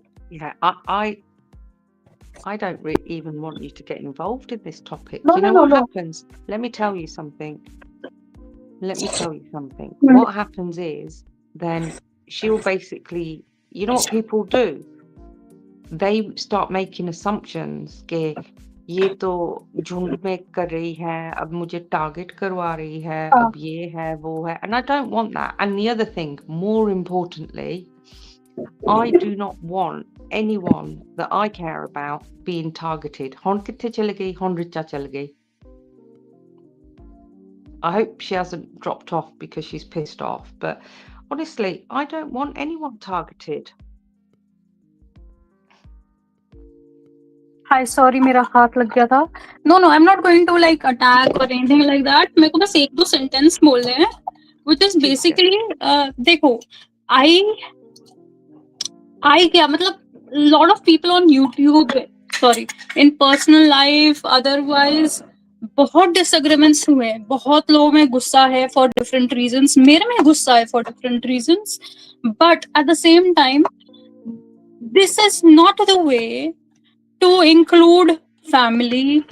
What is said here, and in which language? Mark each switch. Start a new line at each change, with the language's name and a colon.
English: Yeah, I don't even want you to get involved in this topic. No, You know no, what no. happens? Let me tell you something. Hmm. What happens is, then she'll basically, you know what people do? They start making assumptions
Hindi: कि ये तो झुंड में कर रही है, अब मुझे target करवा रही है, अब ये है, वो है.
English: And I don't want that. And the other thing, more importantly, I do not want anyone that I care about being targeted.
Punjabi: Hon kitte chale gayi, hon richa chale gayi.
English: I hope she hasn't dropped off because she's pissed off. But honestly, I don't want anyone targeted. Hi, sorry,
Hindi: मेरा हाथ लग गया था.
English: No, I'm not going to like attack or anything like that.
Hindi: मेरे को बस एक दो sentence बोलने हैं,
English: which is basically
Hindi: देखो,
English: I
Hindi: क्या मतलब
English: lot of people on YouTube, sorry, in personal life, otherwise बहुत disagreements
Hindi: हुए हैं, बहुत लोगों में गुस्सा है
English: for different reasons,
Hindi: मेरे में गुस्सा है
English: for different reasons, but at the same time, this is not the way to include family.